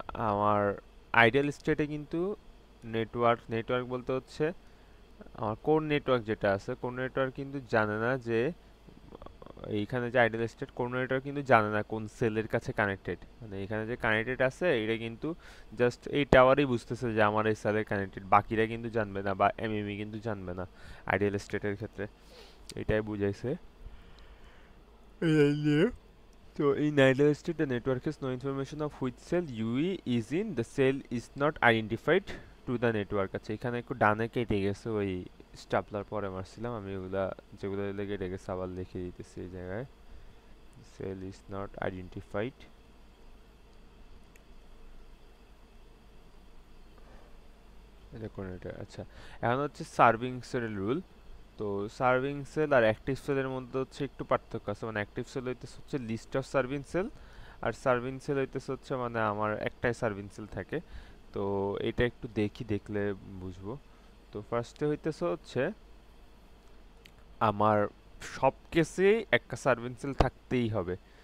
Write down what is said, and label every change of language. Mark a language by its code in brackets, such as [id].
[bn] আমার আইডিয়াল স্টেটে কিন্তু নেটওয়ার্ক বলতে হচ্ছে আমার কোর নেটওয়ার্ক যেটা আছে, কোর নেটওয়ার্ক কিন্তু জানে না যে এইখানে যে আইডল স্টেট, কোন নেটওয়ার্ক কিন্তু জানে না কোন সেলের কাছে কানেক্টেড, মানে এখানে যে কানেক্টেড আছে এটা কিন্তু জাস্ট এই টাওয়ারই বুঝতেছে যে আমার এই সেলের কানেক্টেড, বাকিরা কিন্তু জানবে না বা এমএমই কিন্তু জানবে না আইডিয়াল স্টেটের ক্ষেত্রে। এটাই বুঝাইছে এই নিয়ে। [en] তো in idle state the network has no information of which cell UE is in, the cell is not identified to the network। [bn] আচ্ছা, এখানে একটু ডানে কেটে গেছে, ওই স্টাপলার পরে মারছিলাম আমি, ওগুলা যেগুলো কেটে গেছে আবার লিখে দিতেছি এই জায়গায়। [en] cell is not identified, [bn] এটা কোন এটা? আচ্ছা, এখন হচ্ছে সার্ভিং সেল রুল। তো সার্ভিং সেল আর অ্যাক্টিভ সেলের মধ্যে হচ্ছে একটু পার্থক্য আছে, মানে অ্যাক্টিভ সেল হইতেছে হচ্ছে list of serving sell, আর serving sell হইতেছে হচ্ছে মানে আমার একটাই সার্ভিং সেল থাকে। তো এটা একটু দেখলে বুঝবো। তো ফার্স্টে হইতেছে হচ্ছে আমার সব কেসেই একটা সার্ভিং সেল থাকতেই হবে।